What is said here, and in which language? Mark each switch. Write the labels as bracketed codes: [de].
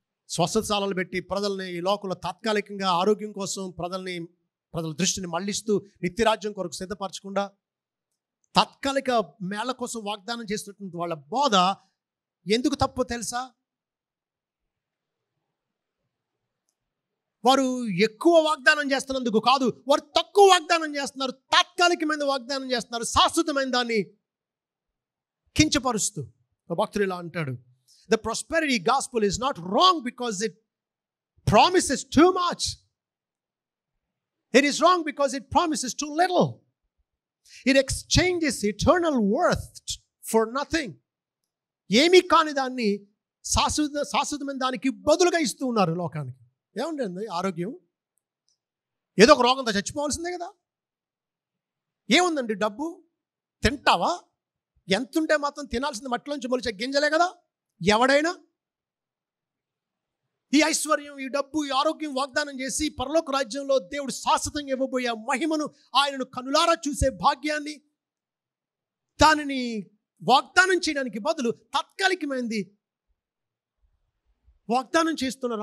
[te] స్వస్థతశాలలు పెట్టి ప్రజల్ని ఈ లోకంలో తాత్కాలికంగా ఆరోగ్యం కోసం ప్రజల దృష్టిని మళ్లిస్తూ నిత్యరాజ్యం కొరకు సిద్ధపరచకుండా తాత్కాలిక మేళ కోసం వాగ్దానం చేస్తున్నటువంటి వాళ్ళ బోధ ఎందుకు తప్పో తెలుసా? వారు ఎక్కువ వాగ్దానం చేస్తున్నందుకు కాదు, వారు తక్కువ వాగ్దానం చేస్తున్నారు, తాత్కాలికమైన వాగ్దానం చేస్తున్నారు, శాశ్వతమైన దాన్ని కించపరుస్తూ. భక్తుడు ఇలా అంటాడు, [en] the prosperity gospel is not wrong because it promises too much. It is wrong because it promises too little. It exchanges eternal worth for nothing. [te] ఏమీ కాని దాన్ని శాశ్వతమైన దానికి బదులుగా ఇస్తూ ఉన్నారు లోకానికి. ఏముంటుంది ఆరోగ్యం? ఏదో ఒక రోగంతో చచ్చిపోవాల్సిందే కదా. ఏముందండి డబ్బు? తింటావా? ఎంతుంటే మాత్రం తినాల్సింది మట్టిలోంచి మొలిచే గింజలే కదా. ఎవడైనా ఈ ఐశ్వర్యం, ఈ డబ్బు, ఈ ఆరోగ్యం వాగ్దానం చేసి పరలోక రాజ్యంలో దేవుడు శాశ్వతంగా ఇవ్వబోయే మహిమను, ఆయనను కనులారా చూసే భాగ్యాన్ని, దానిని వాగ్దానం చేయడానికి బదులు తాత్కాలికమైనది వాగ్దానం చేస్తున్నారు.